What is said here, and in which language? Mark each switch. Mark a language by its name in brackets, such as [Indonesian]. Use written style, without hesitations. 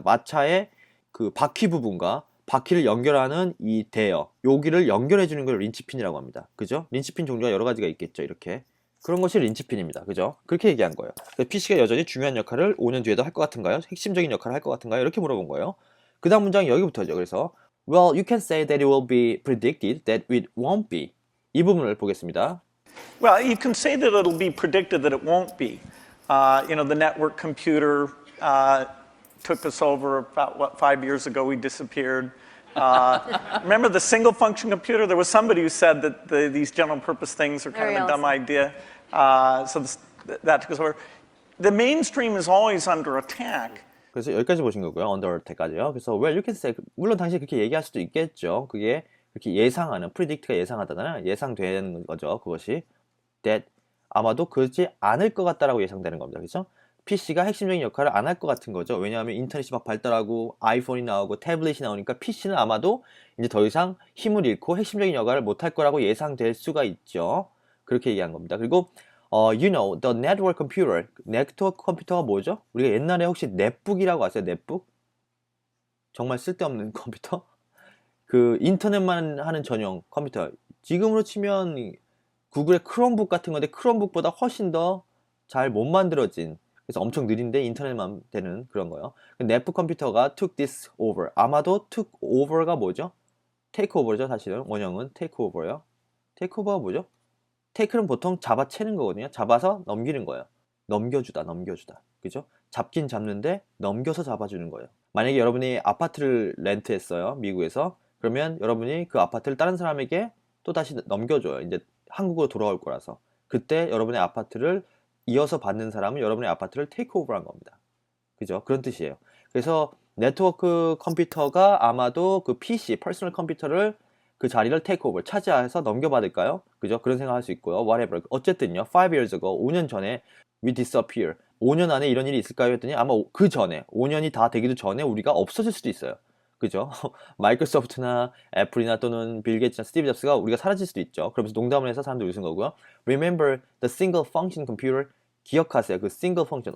[Korean] 마차의 그 바퀴 부분과 바퀴를 연결하는 이 대여, 여기를 연결해 주는 걸 린치핀이라고 합니다. 그죠? 린치핀 종류가 여러 가지가 있겠죠. 이렇게. 그런 것이 린치핀입니다. 그죠? 그렇게 얘기한 거예요. PC가 여전히 중요한 역할을 5년 뒤에도 할 것 같은가요? 핵심적인 역할을 할 것 같은가요? 이렇게 물어본 거예요. 그 다음 문장이 여기부터죠. 그래서 [English] Well, you can say that it will be predicted that it won't be. [Korean] 이 부분을 보겠습니다. [English] Well, you can say that it'll be predicted that it won't be. The network computer took us over about, 5 years ago, we disappeared. Remember the single function computer? There was somebody who said that these general purpose things are kind of a dumb idea. That took us over. The mainstream is always under attack. [Korean] 그래서 여기까지 보신 거고요. under attack까지요. 그래서 [English] well, you can say, [Korean] 물론 당신이 그렇게 얘기할 수도 있겠죠. 그게 그렇게 예상하는, predict가 예상하다잖아요. 예상되는 거죠. 그것이. that 아마도 그렇지 않을 것 같다라고 예상되는 겁니다. 그렇죠? PC가 핵심적인 역할을 안 할 것 같은 거죠. 왜냐하면 인터넷이 막 발달하고 아이폰이 나오고 태블릿이 나오니까 PC는 아마도 이제 더 이상 힘을 잃고 핵심적인 역할을 못 할 거라고 예상될 수가 있죠. 그렇게 얘기한 겁니다. 그리고 [English] you know, the network computer. [Korean] 네트워크 컴퓨터가 뭐죠? 우리가 옛날에 혹시 넷북이라고 아세요? 넷북? 정말 쓸데없는 컴퓨터? 그 인터넷만 하는 전용 컴퓨터. 지금으로 치면 구글의 크롬북 같은 건데 크롬북보다 훨씬 더 잘 못 만들어진, 그래서 엄청 느린데 인터넷만 되는 그런 거요. 넷북 컴퓨터가 [English] took this over. [Korean] 아마도 took over가 뭐죠? take over죠. 사실은 원형은 take over요. take over가 뭐죠? take는 보통 잡아채는 거거든요. 잡아서 넘기는 거예요. 넘겨주다, 넘겨주다. 그죠? 잡긴 잡는데 넘겨서 잡아주는 거예요. 만약에 여러분이 아파트를 렌트했어요. 미국에서. 그러면 여러분이 그 아파트를 다른 사람에게 또 다시 넘겨줘요. 이제 한국으로 돌아올 거라서. 그때 여러분의 아파트를 이어서 받는 사람은 여러분의 아파트를 테이크오버 한 겁니다. 그죠? 그런 뜻이에요. 그래서 네트워크 컴퓨터가 아마도 그 PC, 퍼스널 컴퓨터를 그 자리를 테이크오버, 차지해서 넘겨받을까요? 그죠? 그런 생각할 수 있고요. whatever. 어쨌든요. [English] 5 years ago, [Korean] 5년 전에 [English] we disappear. [Korean] 5년 안에 이런 일이 있을까요? 했더니 아마 그 전에, 5년이 다 되기도 전에 우리가 없어질 수도 있어요. 그죠? 마이크로소프트나 애플이나 또는 빌 게이츠나 스티브 잡스가 우리가 사라질 수도 있죠. 그러면서 농담을 해서 사람들이 웃은 거고요. [English] Remember the single function computer. [Korean] 기억하세요. [English] 그 single function.